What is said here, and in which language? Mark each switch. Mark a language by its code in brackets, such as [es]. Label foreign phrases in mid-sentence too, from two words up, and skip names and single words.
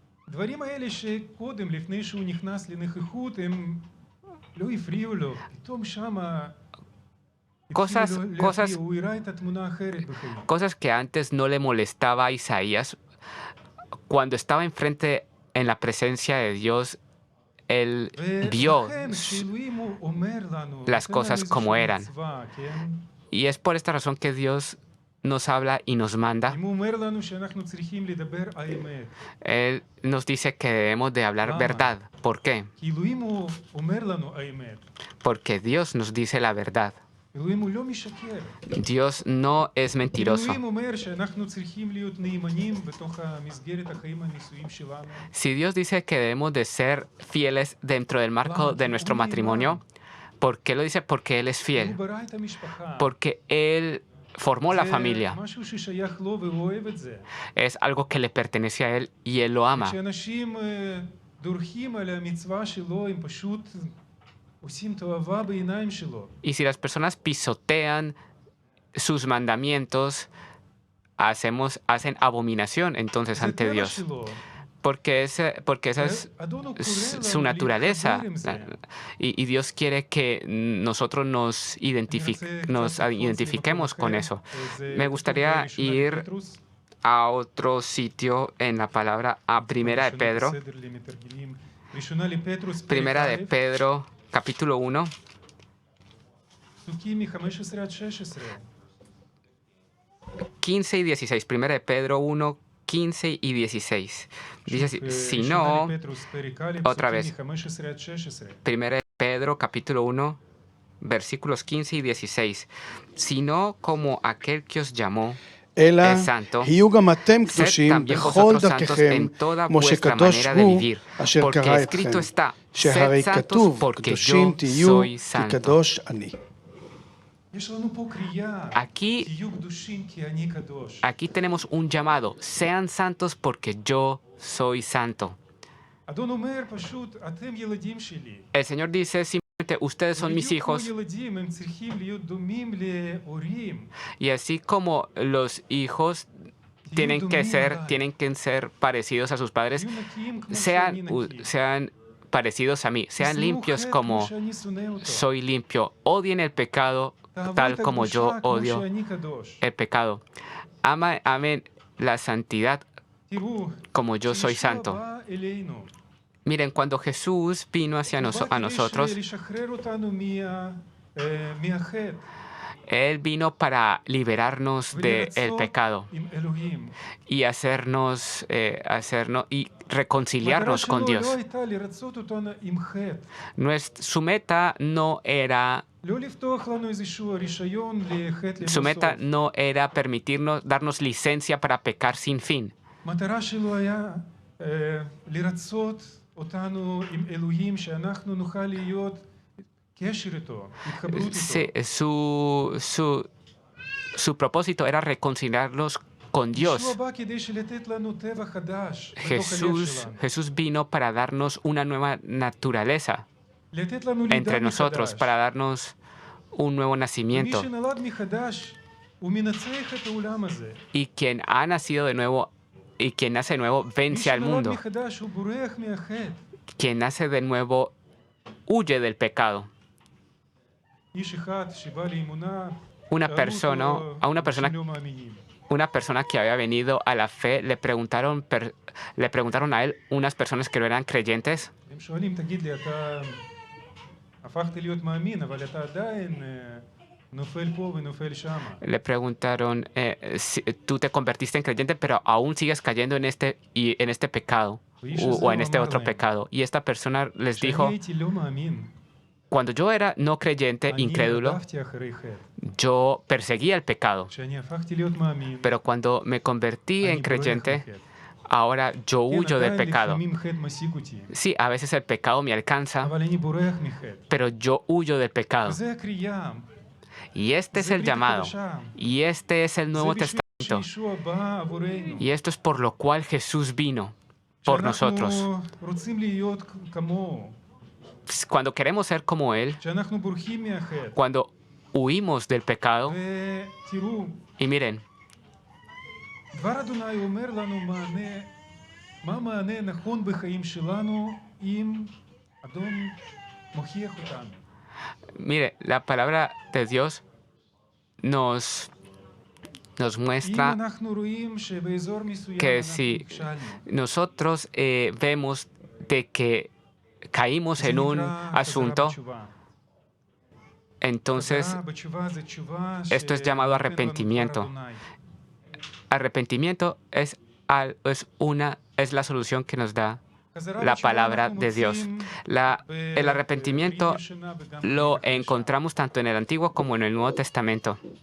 [es] Cosas que antes no le molestaba a Isaías, cuando estaba enfrente en la presencia de Dios, él vio las cosas como eran. Y es por esta razón que Dios nos habla y nos manda. [he] אם הוא אומר לנו שאנחנו צריכים לדבר האמת. [es] Él nos dice que debemos de hablar [he] Lama. [es] verdad. ¿Por qué? [he] כי אלוהים הוא אומר לנו האמת. [es] Porque Dios nos dice la verdad. [he] אלוהים הוא לא משקר. [es] Dios no es mentiroso. [he] אלוהים אומר שאנחנו צריכים להיות נאמנים בתוך המסגרת החיים הנישואים שלנו. [es] Si Dios dice que debemos de ser fieles dentro del marco de nuestro matrimonio, ¿por qué lo dice? Porque Él es [he] הוא [es] fiel. [he] ברא את המשפחה. [es] Porque Él formó la familia. [he] זה משהו ששייך לו והוא אוהב את זה. [es] Es algo que le pertenece a Él y Él lo ama. [he] כשאנשים דורכים על המצווה שלו, הם פשוט עושים תועבה בעיניים שלו. [es] Y si las personas pisotean sus mandamientos, hacen abominación entonces [he] זה [es] ante [he] טבע [es] Dios. [he] שלו. [es] Porque esa es [he] אדון הוא קורא [es] su [he] לנו [es] naturaleza. [he] להתחבר עם זה. [es] Y Dios quiere que nosotros nos identifiquemos con eso. Me gustaría ir a otro sitio en la palabra, a Primera de Pedro. Primera de Pedro, capítulo 1, פסוקים מ-15 עד 16. 15 y 16. Primera de Pedro 1, 15 y 16. Dice así, si no, otra vez. Primera de Pedro, capítulo 1, versículos 15 y 16. Sino como aquel que os llamó [he] אלא [es] es santo, [he] היו גם אתם [es] sed [he] קדושים [es] también [he] בכל [es] vosotros santos [he] דרכיכם, [es] en toda [he] כמו [es] vuestra [he] שקדוש [es] manera de [he] הוא [es] vivir, [he] אשר [es] porque [he] קרא [es] escrito [he] אתכם, [es] está, [he] שהרי [es] sed santos [he] כתוב, [es] porque [he] קדושים [es] yo [he] תהיו, [es] soy [he] כי [es] santo. [he] קדוש אני. יש לנו פה קריאה, [es] Aquí, [he] תהיו קדושים כי אני קדוש. [es] aquí tenemos un llamado, sean santos porque yo soy santo. [he] אדון אומר פשוט, אתם ילדים שלי. [es] El Señor dice simplemente, ustedes son mis [he] בדיוק כמו [es] hijos, [he] ילדים, הם צריכים להיות דומים להורים. [es] y así como los hijos tienen que ser parecidos a sus padres, [he] תהיו נקיים כמו שאני נקי. [es] sean parecidos a mí, sean [he] תשנאו [es] limpios [he] חטא [es] como [he] שאני שונא אותו. [es] soy limpio, odien el pecado [he] תאהבו [es] tal [he] את [es] como yo [he] הקדושה כמו [es] odio [he] שאני קדוש. [es] el pecado. Amen la santidad [he] תראו, [es] como yo soy [he] כשישוע [es] santo. [he] בא אלינו, [es] Miren, cuando Jesús vino hacia [he] הוא בא [es] nosotros, [he] כדי לשחרר אותנו מהחטא. [es] Él vino para liberarnos del [he] ולרצות [es] pecado [he] עם אלוהים. [es] y y reconciliarnos con [he] המטרה [es] Dios. [he] שלו לא הייתה לרצות אותנו עם חטא. [es] Su meta no era [he] לא לפתוח לנו איזשהו רישיון לחטא [es] Su meta [he] לבסוף. [es] no era darnos licencia para pecar sin fin. [he] המטרה שלו היה לרצות אותנו עם אלוהים, שאנחנו נוכל להיות קשר איתו, התחברות איתו. [es] Su propósito era reconciliarlos con Dios. [he] ישוע בא כדי לתת לנו טבע חדש בתוך הלב שלנו. [es] Jesús vino para darnos una nueva naturaleza [he] לתת לנו לידה [es] entre nosotros, [he] מחדש. [es] para darnos un nuevo [he] ומי [es] nacimiento. [he] שנולד מחדש, הוא מנצח את העולם הזה. [es] Y quien ha nacido de nuevo y quien nace de nuevo [he] מי [es] vence al [he] שנולד [es] mundo. [he] מחדש, הוא בורח מהחטא. [es] Quien nace de nuevo huye del pecado. [he] איש אחד שבא לאמונה, [es] Una [he] שאלו [es] persona, [he] אותו, [es] a una persona [he] אנשים לא מאמינים. [es] Una persona que había venido a la fe le preguntaron a él unas personas que no eran creyentes. [he] הם שואלים, תגיד לי, אתה הפכת להיות מאמין, אבל אתה עדיין נופל פה ונופל שם. [es] Le preguntaron, tú te convertiste en creyente, pero aún sigues cayendo en este pecado o en este otro pecado. Y esta persona les [he] כשאני [es] dijo, [he] הייתי לא מאמין, [es] cuando yo era no creyente, [he] אני [es] incrédulo, [he] רדפתי אחרי חטא. [es] yo perseguía el pecado. [he] כשאני הפכתי להיות מאמין, [es] Pero cuando me convertí [he] אני [es] en [he] בורח [es] creyente, [he] מחטא. [es] ahora yo [he] כן, [es] huyo del [he] עדיין [es] pecado. [he] לפעמים חטא משיג אותי, [es] Sí, a veces el pecado me alcanza, [he] אבל אני בורח מחטא. [es] pero yo huyo del pecado. [he] וזה הקריאה, [es] Y este es [he] זה [es] el [he] ברית [es] llamado. [he] החדשה. [es] Y este es el [he] זה [es] Nuevo [he] בשביל [es] Testamento. [he] שישוע בא עבורנו. [es] Y esto es por lo cual Jesús vino, por nosotros. [he] שאנחנו רוצים להיות כמוהו, [es] Cuando queremos ser como Él, [he] שאנחנו בורחים מהחטא. [es] cuando huimos del pecado, [he] ותראו, [es] y miren, [he] דבר אדוני אומר לנו מה המענה נכון בחיים שלנו אם אדון מוכיח אותנו. [es] mire, la palabra de Dios nos [he] אם [es] muestra [he] אנחנו רואים שבאזור מסוים [es] que [he] אנחנו [es] si [he] נכשלנו, [es] nosotros vemos de que caímos [he] זה [es] en un [he] נקרא חזרה [es] asunto, [he] בתשובה. [es] Entonces, esto es llamado arrepentimiento. Arrepentimiento es la solución que nos da la palabra de Dios. El arrepentimiento lo encontramos tanto en el Antiguo como en el Nuevo Testamento.